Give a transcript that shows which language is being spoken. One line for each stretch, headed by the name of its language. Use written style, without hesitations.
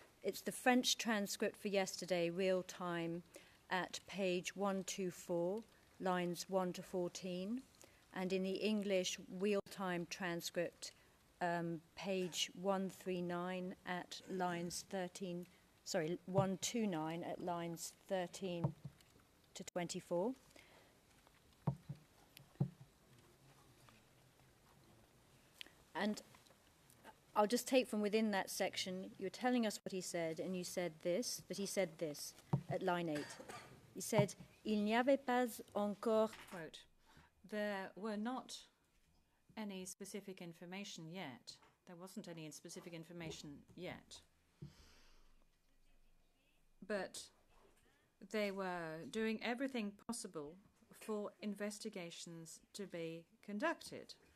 English: It's the French transcript for yesterday, real time, at page 124, lines 1 to 14, and in the English real time transcript, page 139 at lines 13, sorry, 129 at lines 13 to 24. And I'll just take from within that section. You're telling us what he said, and you said this, but he said this at line 8. He said,
French: Il n'y avait pas encore...
English: Quote, there were not any specific information yet. There wasn't any specific information yet. But they were doing everything possible for investigations to be conducted.